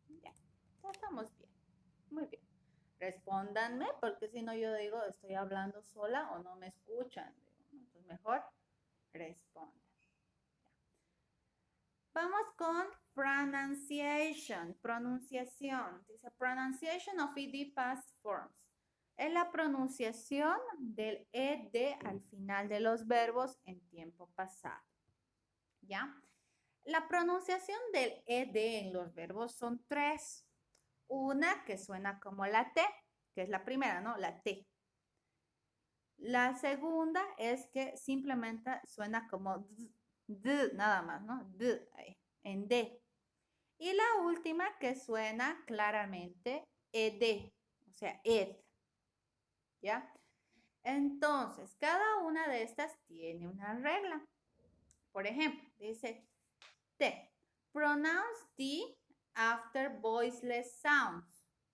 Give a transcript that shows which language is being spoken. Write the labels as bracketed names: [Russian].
[Spanish] Ya, ya estamos bien. Muy bien. Respóndanme, porque si no yo digo, estoy hablando sola o no me escuchan. Entonces mejor respondan. Vamos con [English] pronunciation, [Spanish] pronunciación. [English] Dice pronunciation of ed past forms. [Spanish] Es la pronunciación del ed al final de los verbos en tiempo pasado. ¿Ya? La pronunciación del ed en los verbos son tres. Una que suena como la T, que es la primera, ¿no? La T. La segunda es que simplemente suena como d, nada más, ¿no? D, ahí, en D. Y la última que suena claramente ed, o sea, ed. ¿Ya? Entonces, cada una de estas tiene una regla. Por ejemplo, dice T. [English] Pronounce T after voiceless sounds.